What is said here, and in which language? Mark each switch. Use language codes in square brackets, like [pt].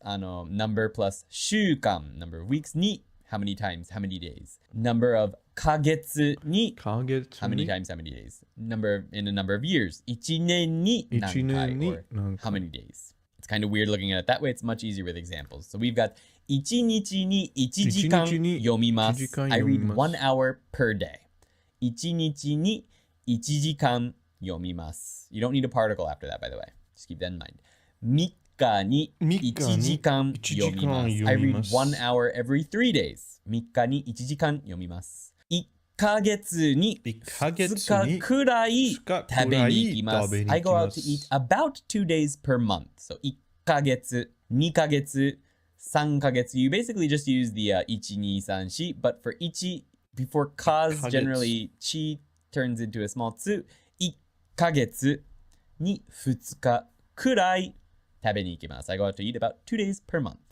[en] Number plus 週間. Number of weeks ni how many times, how many days. Number of ヶ月に how many times, how many days. In a number of years. [ja] 1年に何回 [en] or how many days. It's kind of weird looking at it that way. It's much easier with examples. So we've got [ja] 1日に1時間読みます. [en] I read 1 hour per day. [ja] 1日に1時間読みます. [en] You don't need a particle after that, by the way. Just keep that in mind. [ja] 3日に1時間読みます. [en] I read 1 hour every 3 days. [ja] 3日に1時間読みます。 1ヶ月に2日くらい食べに行きます。 [en] I go out to eat about 2 days per month. [ja] So 1ヶ月、2ヶ月、3ヶ月. [en] You basically just use the 1, 2, 3, 4, but for 1, before cause, generally chi turns into a small tsu. [ja] 1ヶ月に2日くらい食べに行きます。 [en] I go out to eat about 2 days per month.